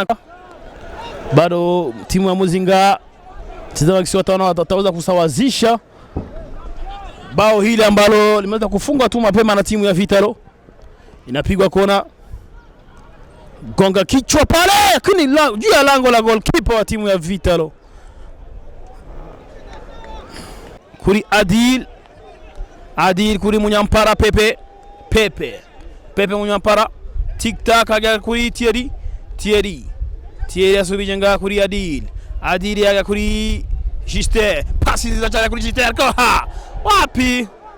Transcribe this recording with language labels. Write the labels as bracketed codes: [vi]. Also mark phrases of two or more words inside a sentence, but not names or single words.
[sw] Bado timu ya Muzinga wataweza kusawazisha bao hili ambalo limeweza kufungwa tu mapema na timu ya Vitalo. Inapigwa kona, gonga kichwa pale lakini juu ya lango la goalkeeper wa timu ya Vitalo. [rn] Kuri Adil kuri Munyampara Pepe Munyampara tiktak aga kuri Thierry asubije nga kuri Adil aga kuri Justin, pasi zizacha kuri Justin wapi